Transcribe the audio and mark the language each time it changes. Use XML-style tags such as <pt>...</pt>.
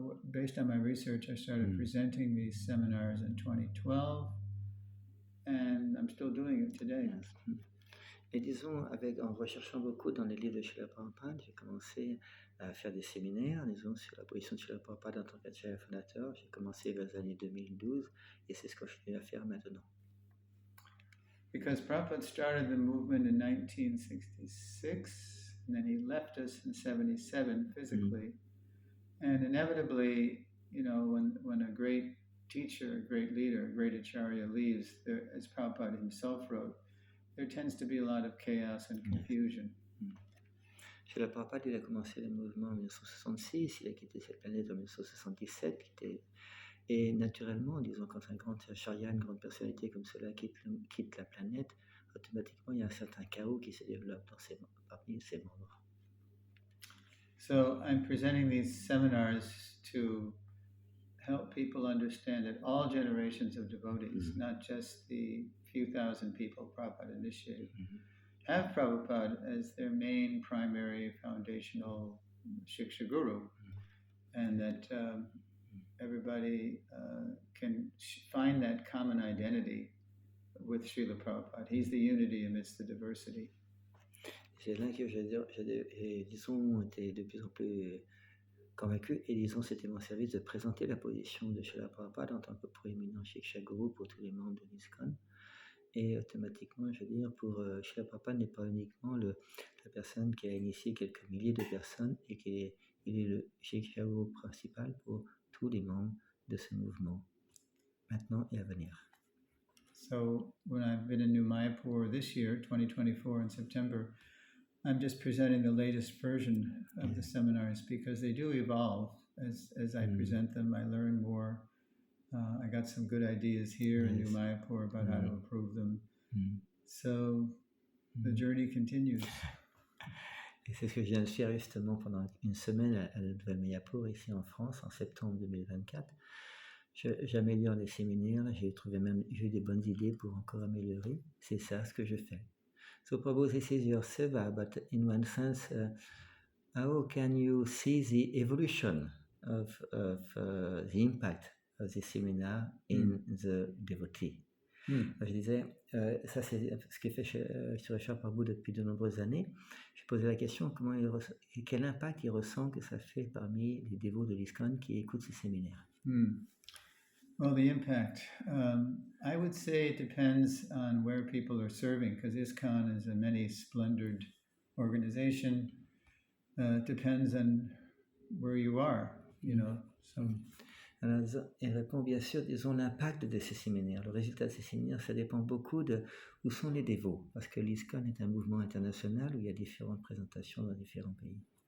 <en>Based on my research, I started presenting these seminars in 2012, and I'm still doing it today.</en> <fr>Et disons, en recherchant beaucoup dans les livres de Srila Prabhupada, j'ai commencé à faire des séminaires, disons, sur la position de Srila Prabhupada en tant qu'Acarya Fondateur. J'ai commencé vers les années 2012, et c'est ce que je continue à faire maintenant.</fr> <en>Because Prabhupada started the movement in 1966, and then he left us in 77 physically. And inevitably, you know, when a great teacher, a great leader, a great acharya leaves, there, as Prabhupada himself wrote, there tends to be a lot of chaos and confusion.</en> <fr>Srila Prabhupada, il a commencé le mouvement en 1966, il a quitté cette planète en 1977, et naturellement, disons, quand un grand acharya, une grande personnalité comme cela quitte la planète, automatiquement, il y a un certain chaos qui se développe parmi ses membres.</fr> <en>So I'm presenting these seminars to help people understand that all generations of devotees, not just the few thousand people Prabhupada initiated, have Prabhupada as their main primary foundational Shiksha Guru, and that everybody can find that common identity with Srila Prabhupada. He's the unity amidst the diversity.</en> <fr>C'est là que disons, était de plus en plus convaincu, et disons, c'était mon service de présenter la position de Srila Prabhupada en tant que proéminent Shiksha Guru pour tous les membres de l'ISKCON. Et automatiquement, je veux dire, pour Srila Prabhupada n'est pas uniquement la personne qui a initié quelques milliers de personnes, et il est le Shiksha Guru principal pour tous les membres de ce mouvement, maintenant et à venir.</fr> <en>So when I've been in New Mayapur this year, 2024 in September, I'm just presenting the latest version of the seminars because they do evolve as I present them. I learn more. I got some good ideas here in New Mayapur about how to improve them. So the journey continues.</en> <fr>Et c'est ce que je viens de faire justement pendant une semaine à la Nouvelle Mayapura ici en France en septembre 2024. J'améliore les séminaires, j'ai eu des bonnes idées pour encore améliorer. C'est ça ce que je fais.</fr> <en>So Prabhu, this is your seva, but in one sense, how can you see the evolution of the impact of the seminar in the devotee?</en> <fr>Je disais, ça c'est ce qui fait Srila Prabhu depuis de nombreuses années. Je posais la question, quel impact il ressent que ça fait parmi les dévots de l'ISKCON qui écoutent ces séminaires?</fr> <en>Well, the impact, I would say it depends on where people are serving, because ISKCON is a many splendored organization. It depends on where you are, you know. So.</en> <fr>Alors, il répond bien sûr, disons, l'impact de ces séminaires. Le résultat de ces séminaires, ça dépend beaucoup de où sont les dévots, parce que l'ISKCON est un mouvement international où il y a différentes présentations dans différents pays.</fr>